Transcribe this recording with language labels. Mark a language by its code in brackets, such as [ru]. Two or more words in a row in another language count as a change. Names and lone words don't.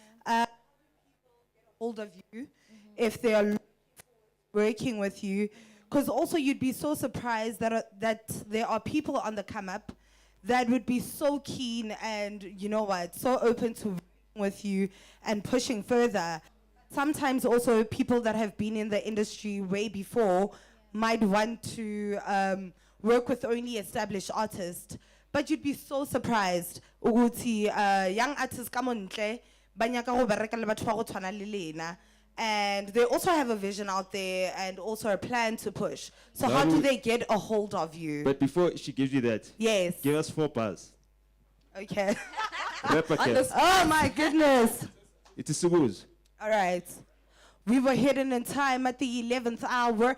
[en] Hold of you if they are working with you, because also you'd be so surprised that there are people on the come up that would be so keen and, you know what, so open to working with you and pushing further. Sometimes also people that have been in the industry way before might want to work with only established artists, but you'd be so surprised ukuthi young artists come on [tn] banyaka go bereka le batho ba go tshwana le lena, [en] and they also have a vision out there and also a plan to push. So how do they get a hold of you? But before she gives you that, Yes. give us 4 bars. Okay. Rap again. Oh my goodness. It is Subuz. All right. We were hidden in time at the 11th hour.